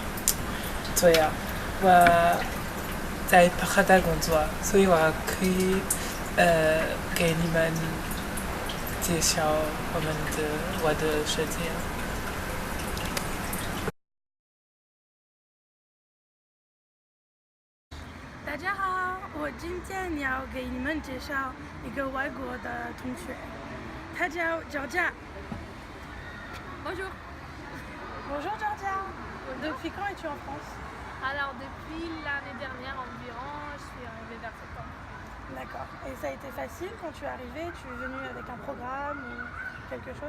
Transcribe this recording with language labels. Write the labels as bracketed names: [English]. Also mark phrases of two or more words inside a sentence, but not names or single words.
[Chinese] 对呀，我在巴哈达工作，所以我可以给你们介绍我的世界。大家好，我今天要给你们介绍一个外国的同学，他叫 Georgia。 [French] Bonjour. Bonjour Georgia. Depuis quand es-tu en France? Alors depuis l'année dernière environ, je suis arrivée vers septembre. D'accord. Et ça a été facile quand tu es arrivée? Tu es venue avec un programme ou quelque chose?